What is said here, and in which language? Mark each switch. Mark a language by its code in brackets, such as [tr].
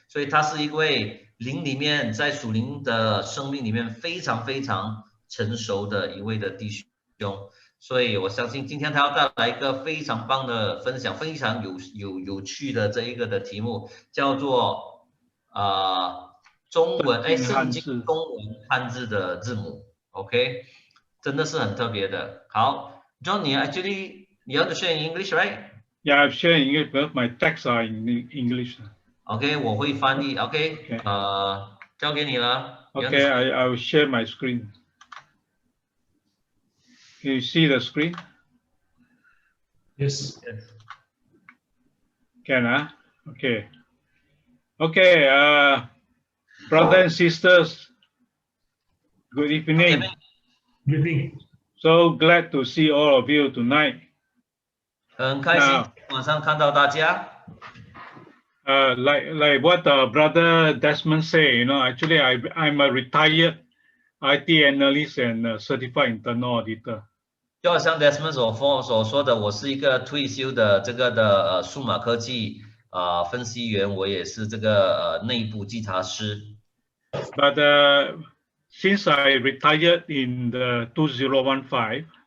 [zh] 所以他是一位灵里面在属灵的生命里面非常非常成熟的一位的弟兄。所以我相信今天他要带来一个非常棒的分享，非常有趣的这一个的题目，叫做圣经中文汉字的字母 ，OK， 真的是很特别的。 [en] 好 ，John， 你 want to share in English, right? Yeah, I'm sharing English, but my texts are in English. [zh] OK， 我会翻译。OK， 交给你了。 [en] Okay, I will share my screen. Can you see the screen? Yes. Can, huh? Okay. Okay, brothers and sisters, good evening. Good evening. So glad to see all of you tonight. [zh] 很开心晚上看到大家。 [en] Like what brother Desmond say, actually I'm a retired IT analyst and certified internal auditor. [zh] 就好像 Desmond 所说的，我是一个退休的这个的数码科技分析员，我也是这个内部稽查师。 [en] But since I retired in the 2015,